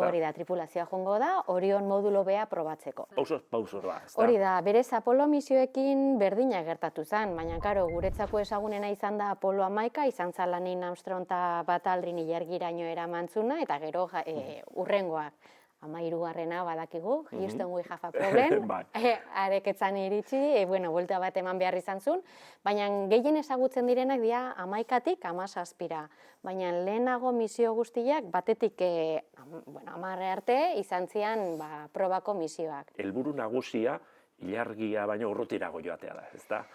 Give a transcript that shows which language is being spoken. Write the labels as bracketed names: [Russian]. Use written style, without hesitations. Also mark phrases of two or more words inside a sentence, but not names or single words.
[Basque] Hori da, tripulazioa joango da, Orion modulo bea probatzeko. Pausor da, ez da? Hori da, berez Apolo misioekin berdina gertatu zen, baina guretzako ezagunena izan da Apolo 11, izan zala Neil Armstrong eta Buzz Aldrin ilargiraino eramantzuna, eta gero urrengoak. 13. badakigu, [English] Houston we have a problem, [Basque] areketzan iritsi, buelta bat eman behar izan zuen, baina gehien ezagutzen direnak dira 11-tik 17-ra, baina lehenago misio guztiak batetik 10 arte izan zian probako misioak. Helburu nagusia ilargia baino urrutirago joatea da, ez da?